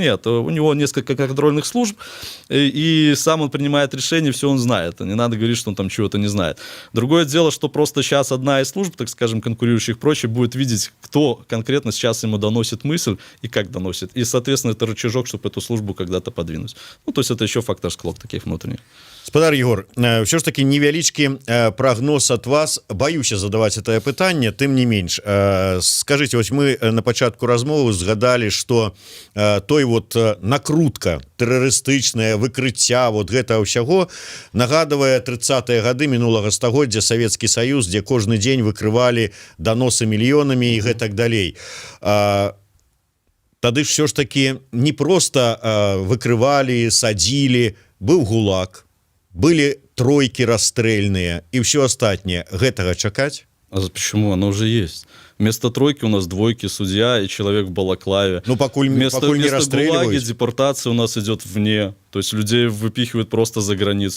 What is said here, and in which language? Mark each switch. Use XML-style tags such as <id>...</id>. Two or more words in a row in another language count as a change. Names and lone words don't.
<ru>Нет, у него несколько контрольных служб, и сам он принимает решение, все он знает. Не надо говорить, что он там чего-то не знает. Другое дело, что просто сейчас одна из служб, так скажем, конкурирующих прочее, будет видеть, кто конкретно сейчас ему доносит мысль и как доносит. И, соответственно, это рычажок, чтобы эту службу когда-то подвинуть. Ну, то есть это еще фактор склок таких внутренних.</ru> <be>Спадар Егор, все ж таки невялічкі прогноз от вас, баюся задаваць это пытанне, тым не менш. Скажите, вось мы на пачатку размовы згадалі, что той вот накрутка тэрарыстычная, выкрыцця вот гэта ўсяго нагадывае 30-е гады мінулага стагоддзя Савецкі Саюз, дзе кожны дзень выкрывалі доносы мільёнамі і гэтак далей. Тады ж все ж таки не просто выкрывалі, садзілі, быў ГУЛАГ,</be> <ru>были тройки расстрельные и все остальное.</ru> <be>Гэтага чакать?</be> <ru>А почему? Оно уже есть. Вместо тройки у нас двойки, судья и человек в балаклаве. Ну, покуль не расстреливают. ГУЛАГи депортация у нас идет вне. То есть людей выпихивают просто за границу.</ru>